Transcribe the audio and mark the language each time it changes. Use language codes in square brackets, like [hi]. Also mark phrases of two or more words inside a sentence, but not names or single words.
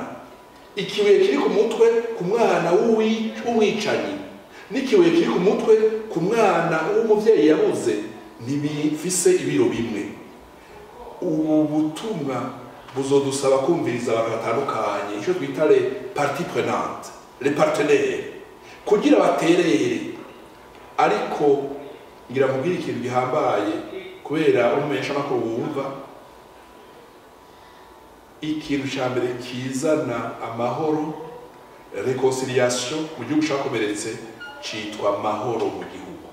[rn] Ikibuye kiri ku mutwe ku mwana w'umwicanyi n'ikibuye kiri ku mutwe ku mwana w'umuvyeyi yabuze ntibifise ibiro bimwe. Ubu butumwa buzodusaba kumviriza abantu batandukanye, icyo twita [fr] les parties prenantes, les partenaires, [rn] kugira baterere. Ariko ngira mubwire ikintu gihambaye, kubera umumenyesha makuru wumva, ikintu cya mbere kizana amahoro, reconciliation mu gihugu cyakomeretse, citwa amahoro mu gihugu.